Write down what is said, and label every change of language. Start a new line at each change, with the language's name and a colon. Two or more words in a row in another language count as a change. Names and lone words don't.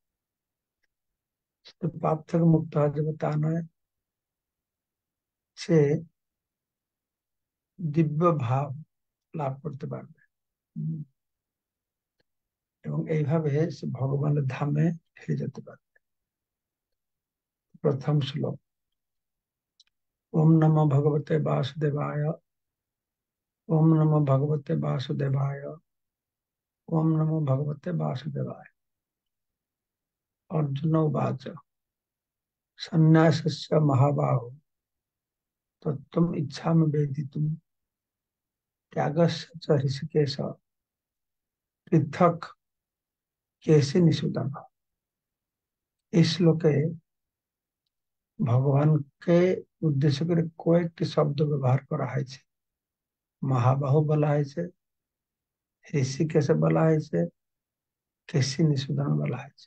Bangla: শুধু পাপ থেকে মুক্ত হওয়া যাবে তা নয়, সে দিব্য ভাব লাভ করতে পারবে। উম, এবং এইভাবে সে ভগবানের ধামে ফিরে যেতে পারবে। প্রথম শ্লোক,
Sanskrit: ওম নমো ভগবতে বাসুদেবায়, ওম নমো ভগবতে বাসুদেবায়, ওম নমো ভগবতে বাসুদেবায়। अर्जुन उवाच सन्न्यासस्य महाबाहो तत्त्वम् इच्छामि वेदितुम् त्यागस्य च ऋषिकेश पृथक केसि निषूदन।
Bangla: इस শ্লোকে ভগবানকে উদ্দেশ্য করে কয়েকটি শব্দ ব্যবহার করা হয়েছে। মহাবাহু বলা হয়েছে, ঋষিকেশে বলা হয়েছে, কেসি নিষূদন বলা হয়েছে।